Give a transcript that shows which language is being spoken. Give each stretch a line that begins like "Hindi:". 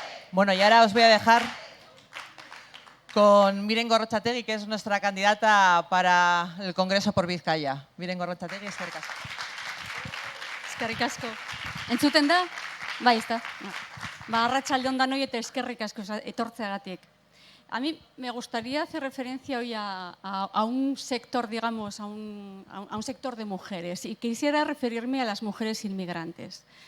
Spanish: Bueno, y ahora os voy a dejar con Miren Gorrotxategi, que es nuestra candidata para el Congreso por Vizcaya.
Basque: Miren Gorrotxategi, eskerrik asko. Eskerrik asko. Entzuten da? Bai, ezta. Arratsalde on danoi eta eskerrik asko etortzeagatik.
Spanish: A mí me gustaría hacer referencia hoy a un sector, digamos, a un sector de mujeres, y quisiera referirme a las mujeres inmigrantes.